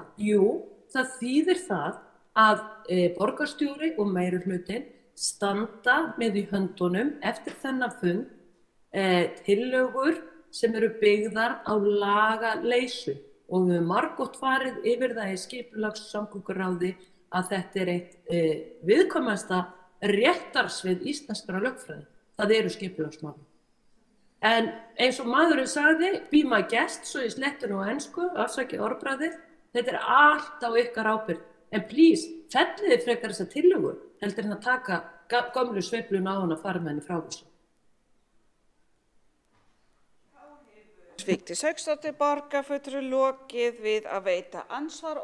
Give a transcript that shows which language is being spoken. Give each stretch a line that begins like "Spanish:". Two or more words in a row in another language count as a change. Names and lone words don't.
Icelandic: Jú, það þýðir það að borgarstjóri og meirihlutin standa með í höndunum eftir þennan fund tillögur sem eru byggðar á lagaleysu og við höfum margoft farið yfir það í skipulags- og samgönguráði að þetta eitt viðkvæmasta réttarsvið íslenskra lögfræði. Það eru skipulagsmál. En eins og maðurinn sagði,
English: be my guest,
Icelandic: svo ég sletti nú á ensku, afsakið orðbragðið, þetta allt á ykkar ábyrgð. En please, felliði frekar þessa tillögu heldur en að taka gömlu sveifluna á hann að fara með henni frá þessu. Vigdís Hauksdóttir, borgarfulltrúi, lokið við að veita ansvar.